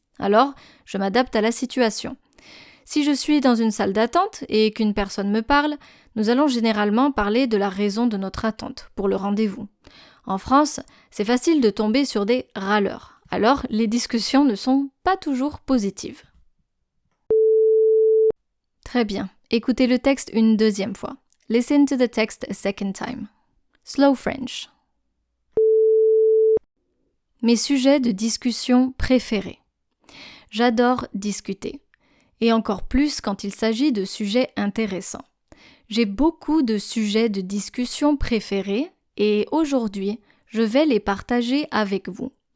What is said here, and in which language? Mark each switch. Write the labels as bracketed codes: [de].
[fr] Alors, je m'adapte à la situation. Si je suis dans une salle d'attente et qu'une personne me parle, nous allons généralement parler de la raison de notre attente pour le rendez-vous. En France, c'est facile de tomber sur des râleurs, alors les discussions ne sont pas toujours positives. Très bien, écoutez le texte une deuxième fois. [en] Listen to the text a second time. Slow French. [fr] Mes sujets de discussion préférés. J'adore discuter, et encore plus quand il s'agit de sujets intéressants. J'ai beaucoup de sujets de discussion préférés, et aujourd'hui, je vais les partager avec vous.